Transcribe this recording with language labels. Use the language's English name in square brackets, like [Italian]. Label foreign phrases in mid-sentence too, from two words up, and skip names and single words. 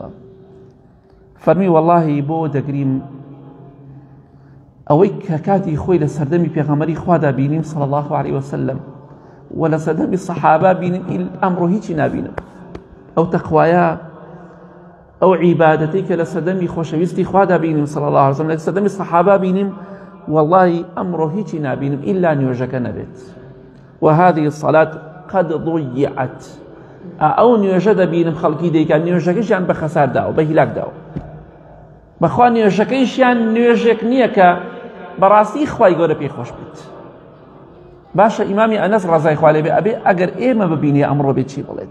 [Central Kurdish] فەرمی وەڵاهی بۆ دەگریم ئەوەی کە کاتی خۆی لە سەردەمی پێغەمبەری خوادا بینیم [Arabic] صلی الله عليه وسلم [Central Kurdish] و لە سەردەمی سەحابە بینیم، ئەمڕۆ هیچی نابینم. ئەو تەقوایە ئەو عیبادەتی کە لە سەدەمی خۆشەویستی خوادا بینیم [Arabic] صلی الله عليه وسلم، [Central Kurdish] لە سەدەمی سەحابە بینیم، والله ئەمڕۆ هیچی نابینم ئیلا نوێژەکە نەبێت. [Arabic] وهذه الصلاة قد ضيعت. [Central Kurdish] ئەو نوێژە دەبینم خەڵکی دەیکات نوێژەکەیشیان بە خەسار داوە، بە هیلاک داوە. بەخوا نوێژەکەیشیان نوێژێک نییە کە بەڕاستی خوای گەورە پێی خۆش بێت. باشە ئیمامی ئەنەس ڕەزای خوا لێ بێ ئەبێ ئەگەر ئێمە ببینی ئەمڕۆ بێت چی بڵێت؟